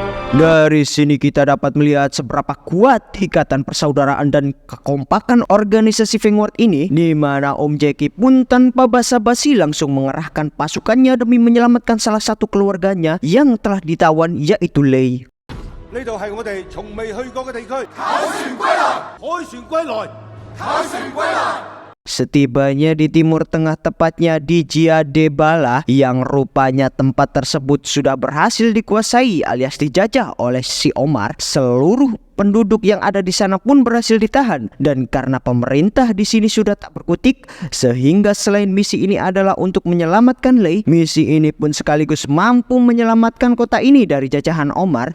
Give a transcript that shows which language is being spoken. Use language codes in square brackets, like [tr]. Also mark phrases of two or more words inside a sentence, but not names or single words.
[id] Dari sini kita dapat melihat seberapa kuat ikatan persaudaraan dan kekompakan organisasi Vanguard ini, di mana Om Jackie pun tanpa basa-basi langsung mengerahkan pasukannya demi menyelamatkan salah satu keluarganya yang telah ditawan, yaitu Lei. [yue] 呢度係我哋從未去過嘅地區。凱旋歸來，凱旋歸來，凱旋歸來。 [id] Setibanya di Timur Tengah, tepatnya di Jiadebala, yang rupanya tempat tersebut sudah berhasil dikuasai alias dijajah oleh si Omar, seluruh penduduk yang ada di sana pun berhasil ditahan. Dan karena pemerintah di sini sudah tak berkutik, sehingga selain misi ini adalah untuk menyelamatkan Lei, misi ini pun sekaligus mampu menyelamatkan kota ini dari jajahan Omar.